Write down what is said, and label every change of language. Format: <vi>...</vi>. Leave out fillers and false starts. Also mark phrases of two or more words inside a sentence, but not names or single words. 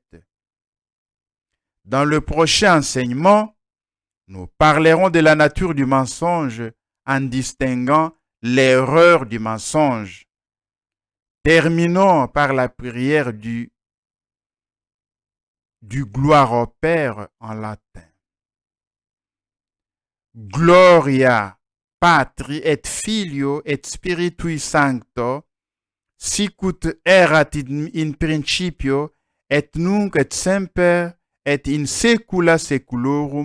<fr>Dans le prochain enseignement, nous parlerons de la nature du mensonge en distinguant l'erreur du mensonge. Terminons par la prière du gloire au Père en latin.</fr> <la>Gloria Patri et Filio et Spiritui Sancto, sicut erat in principio et nunc et semper et in saecula saeculorum.</la>